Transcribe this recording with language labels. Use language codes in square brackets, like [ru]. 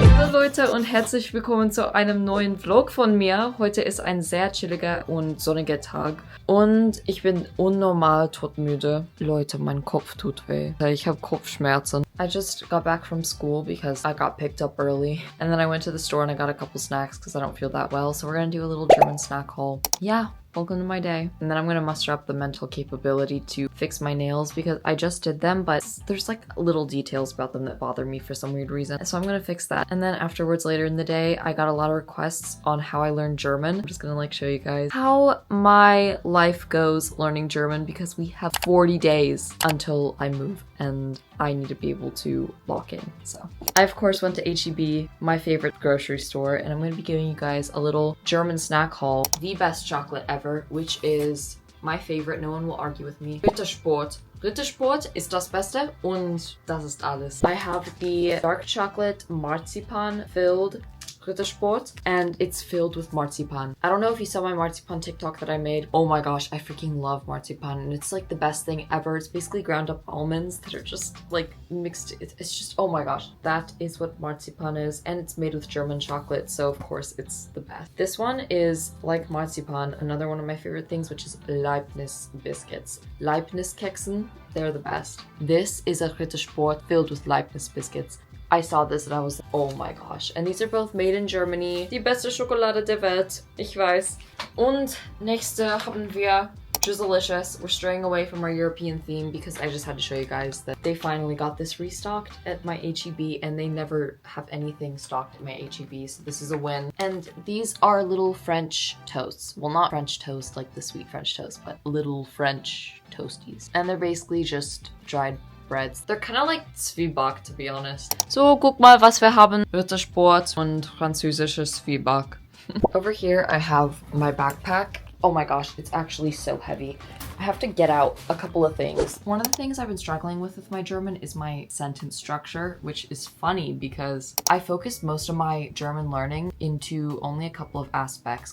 [de] Leute und herzlich willkommen zu einem neuen Vlog von mir. Heute ist ein sehr chilliger und sonniger Tag und ich bin unnormal todmüde. Leute, mein Kopf tut weh. Ich habe Kopfschmerzen. [en] I just got back from school because I got picked up early and then I went to the store and I got a couple snacks because I don't feel that well. So we're gonna do a little German snack haul. Yeah. Welcome to my day. And then I'm gonna muster up the mental capability to fix my nails because I just did them, but there's like little details about them that bother me for some weird reason. So I'm gonna fix that. And then afterwards, later in the day, I got a lot of requests on how I learned German. I'm just gonna like show you guys how my life goes learning German because we have 40 days until I move and I need to be able to lock in. So I of course went to HEB, my favorite grocery store, and I'm gonna be giving you guys a little German snack haul. The best chocolate ever, which is my favorite. No one will argue with me. Ritter Sport. [de] Ritter Sport ist das Beste und das ist alles. [en] I have the dark chocolate marzipan filled Ritter Sport, and it's filled with marzipan. I don't know if you saw my marzipan TikTok that I made. Oh my gosh, I freaking love marzipan, and it's like the best thing ever. It's basically ground up almonds that are just like mixed. It's just, oh my gosh, that is what marzipan is, and it's made with German chocolate, so of course it's the best. This one is like marzipan, another one of my favorite things, which is Leibniz biscuits. [de] Leibniz Keksen, [en] they're the best. This is a Ritter Sport filled with Leibniz biscuits. I saw this and I was like, oh my gosh. And these are both made in Germany. [de] Die beste Schokolade der Welt. Ich weiß. Und nächste haben wir Drizzlicious. [en] We're straying away from our European theme because I just had to show you guys that they finally got this restocked at my HEB and they never have anything stocked at my HEB, so this is a win. And these are little French toasts. Well, not French toast like the sweet French toast, but little French toasties. And they're basically just dried breads. They're kind of like Zwieback, to be honest. [de] So, guck mal, was wir haben. Ritter Sport und französisches Zwieback. [en] Over here, I have my backpack. Oh my gosh, it's actually so heavy. I have to get out a couple of things. One of the things I've been struggling with my German is my sentence structure, which is funny because I focused most of my German learning into only a couple of aspects.